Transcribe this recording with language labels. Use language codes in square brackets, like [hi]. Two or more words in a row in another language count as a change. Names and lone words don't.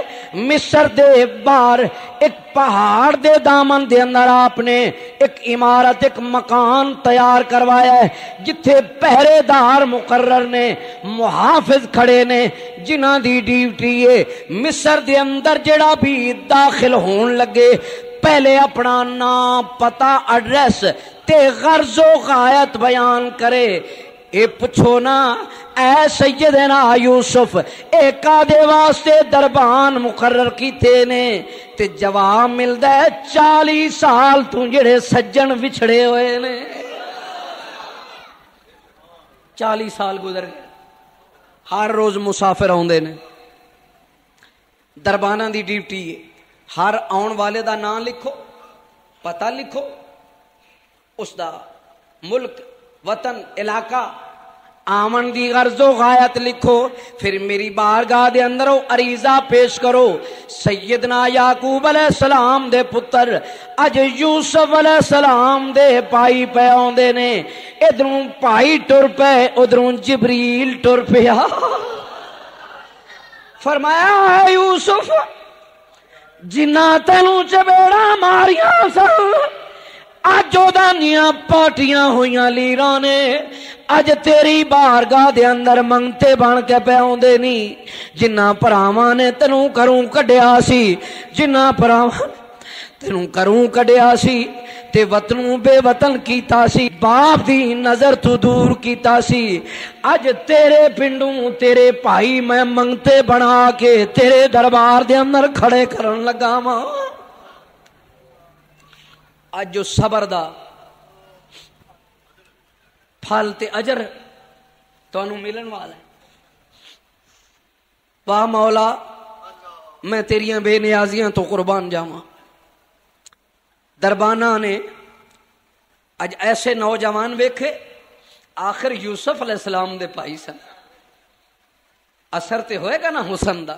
[pa] مصر دے باہر ایک پہاڑ دے دامن دے اندر آپ نے ایک عمارت، ایک مکان تیار کروایا ہے جتھے پہرے دار مقرر نے، محافظ کھڑے نے، جنہاں دی ڈیوٹی ہے مصر دے اندر جڑا بھی داخل ہون لگے پہلے اپنا نام، پتہ، ایڈریس تے غرض و غایت بیان کرے۔ اے پوچھو نا اے سیدنا یوسف اے کادے واسطے دربان مقرر کیتے نے؟ تے جواب ملدا ہے 40 سال تو جڑے سجن وچھڑے ہوئے نے۔ 40 سال گزر گئے، ہر روز مسافر آوندے نے۔ درباناں دی ڈیوٹی ہے ہر آن والے دا نام لکھو، پتہ لکھو، اس دا ملک، وطن، علاقہ، آمن دی غرض و غایت لکھو۔ پھر میری بارگاہ دے اندر عریضہ پیش کرو۔ سیدنا یعقوب علیہ السلام دے پتر اج یوسف علیہ السلام دے پائی پہ آوندے نے۔ ادھروں پائی ٹر پے، ادھروں جبریل ٹر پیا۔ فرمایا ہے یوسف جنہ تینوں چبیڑا ماریاں سن اج اودانیاں پاٹیاں ہوئیاں لیراں نے، اج تیری بارگاہ دے اندر منگتے بن کے پے اوندے نی۔ جنہ پراواں نے تینوں کروں کڈیا سی، جنہ پراواں تینوں کروں کڈیا سی تے وطنوں بے وطن کیتا سی، باپ دی نظر تو دور کیتا سی، اج تیرے پنڈوں تیرے بھائی میں منگتے بنا کے تیرے دربار دے اندر کھڑے کرن لگا ماں۔ اج جو صبر دا پھل تے اجر تانوں ملن والا ہے۔ واہ مولا میں تیریاں بے نیازیاں تو قربان جاواں۔ دربانہ نے اج ایسے نوجوان ویکھے، آخر یوسف علیہ السلام دے بھائی سن، اثر تے ہوئے گا نا حسن دا۔